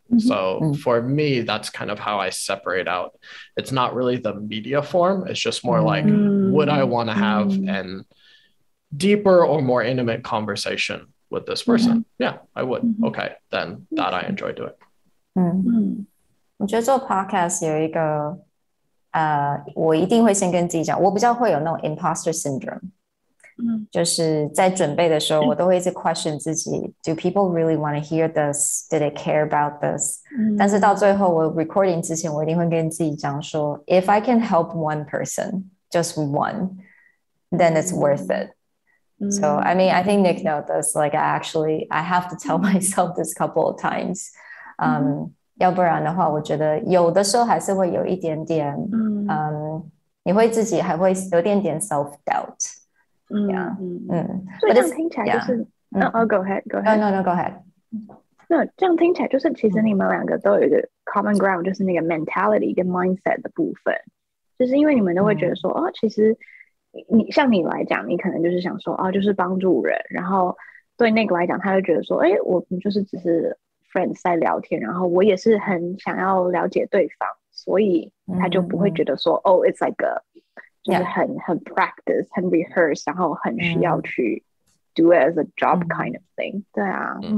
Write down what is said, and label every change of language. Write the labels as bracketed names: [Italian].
[English] So for me, that's kind of how I separate out. It's not really the media form. It's just more like, would I want to have an deeper or more intimate conversation with this person? Yeah, I would. Okay, then that I enjoy doing. [Chinese] 我觉得做 podcast 有一个我一定会先跟自己讲，我比较会有那种 imposter syndrome，就是在准备的时候，我都会一直 question 自己 ， [English] Do people really want to hear this? Did they care about this? [Chinese] 但是到最后我 recording 之前，我一定会跟自己讲说 [English] ，If I can help one person, just one, then it's worth it. So I mean, I think Nick knows this. Like I have to tell myself this couple of times. [Chinese] 要不然的话，我觉得有的时候还是会有一点点，你会自己还会有点点 self doubt。 [English] Yeah， [Chinese] 所以这样听起来就是， [English] go ahead. No, go ahead. [Chinese] 那这样听起来就是，其实你们两个都有一个 common ground，就是那个 mentality 跟 mindset 的部分，就是因为你们都会觉得说，其实像你来讲，你可能就是想说，就是帮助人，然后对那个来讲，他就觉得说，我们就是只是 friends 在聊天，然后我也是很想要了解对方，所以他就不会觉得说， [English] it's like a [Chinese] 就是很 practice 很 rehearse 然后很需要去 [English] do it as a job kind of thing [Chinese] 对啊